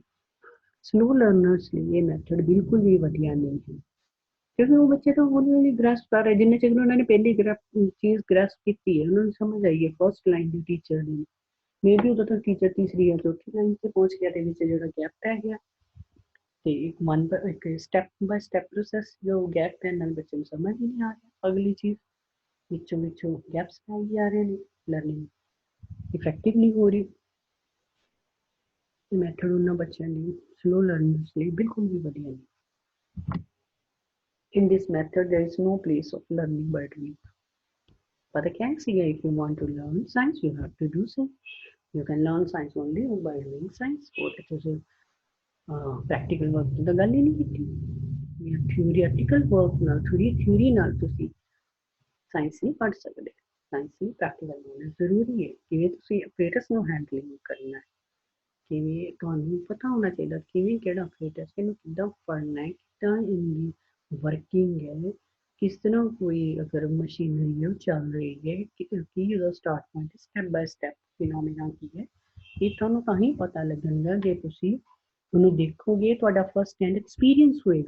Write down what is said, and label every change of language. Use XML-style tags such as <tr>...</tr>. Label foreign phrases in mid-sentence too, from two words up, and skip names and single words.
<en>slow learners</en> <pa>ਲਈ ਇਹ ਮੈਥਡ ਬਿਲਕੁਲ ਵੀ ਵਧੀਆ ਨਹੀਂ ਹੈ, ਕਿਉਂਕਿ ਉਹ ਬੱਚੇ ਤਾਂ ਹੌਲੀ ਹੌਲੀ ਗ੍ਰੈਸਪ ਕਰ ਰਹੇ, ਜਿੰਨੇ ਚਿਰ ਉਹਨਾਂ ਨੇ ਪਹਿਲੀ ਚੀਜ਼ ਗ੍ਰੈਸਪ ਕੀਤੀ ਹੈ, ਉਹਨਾਂ ਨੂੰ ਸਮਝ ਆਈ ਹੈ</pa> <en>first line</en> <pa>ਦੀ ਟੀਚਰ ਦੀ,</pa> <en>may be</en> <pa>ਉਦੋਂ ਤੱਕ ਟੀਚਰ ਤੀਸਰੀ ਜਾਂ ਚੌਥੀ ਲਾਈਨ 'ਤੇ ਪਹੁੰਚ ਗਿਆ, ਦੇ ਵਿੱਚ ਜਿਹੜਾ ਗੈਪ ਪੈ ਗਿਆ, ਤੇ ਇੱਕ</pa> <en>step by step process</en> <pa>ਜੋ ਗੈਪ ਪੈਣ ਨਾਲ ਬੱਚੇ ਨੂੰ ਸਮਝ ਹੀ ਨਹੀਂ ਆ ਰਿਹਾ, ਅਗਲੀ ਚੀਜ਼ ਵਿੱਚੋਂ ਗੈਪਸ ਪਾਈ ਜਾ ਰਹੇ ਨੇ,</pa> <en>learning effective</en> <pa>ਨਹੀਂ ਹੋ ਰਹੀ। ਮੈਥਡ ਉਹਨਾਂ ਬੱਚਿਆਂ ਲਈ,</pa> <en>slow learners</en> <pa>ਲਈ ਬਿਲਕੁਲ ਵੀ ਵਧੀਆ ਨਹੀਂ।</pa> <en>In this method, there is no place of learning by doing. But I can see if you want to learn science, you have to do so. You can learn science only by doing science, or it is a practical work.</en> <pa>The ਗੱਲ ਹੀ ਨਹੀਂ ਕੀਤੀ,</pa> <en>theoretical work</en> <pa>ਨਾਲ, theory ਨਾਲ ਤੁਸੀਂ ਸਾਇੰਸ ਨਹੀਂ ਪੜ੍ਹ ਸਕਦੇ। ਸਾਇੰਸ ਦੀ</pa> <en>practical knowledge</en> <pa>ਜ਼ਰੂਰੀ ਹੈ, ਕਿਵੇਂ ਤੁਸੀਂ ਆਪਰੇਟਰਸ ਨੂੰ ਹੈਂਡਲਿੰਗ ਕਰਨਾ ਹੈ, ਕਿਵੇਂ ਤੁਹਾਨੂੰ ਪਤਾ ਹੋਣਾ ਚਾਹੀਦਾ ਕਿਵੇਂ ਕਿਹੜਾ ਆਪਰੇਟਰ, ਇਹਨੂੰ ਕਿੱਦਾਂ ਪੜ੍ਹਨਾ ਹੈ, ਕਿੱਦਾਂ ਇਹਦੀ ਵਰਕਿੰਗ ਹੈ, ਕਿਸ ਤਰ੍ਹਾਂ ਕੋਈ ਅਗਰ ਮਸ਼ੀਨਰੀ ਉਹ ਚੱਲ ਰਹੀ ਹੈ, ਕੀ ਉਹਦਾ</pa> <en>start point, step by step phenomena</en> <pa>ਕੀ ਹੈ, ਇਹ ਤੁਹਾਨੂੰ ਤਾਂ ਹੀ ਪਤਾ ਲੱਗੇਗਾ ਜੇ ਤੁਸੀਂ ਉਹਨੂੰ ਦੇਖੋਗੇ, ਤੁਹਾਡਾ</pa> <en>first hand experience</en> <pa>ਹੋਏਗਾ।</pa>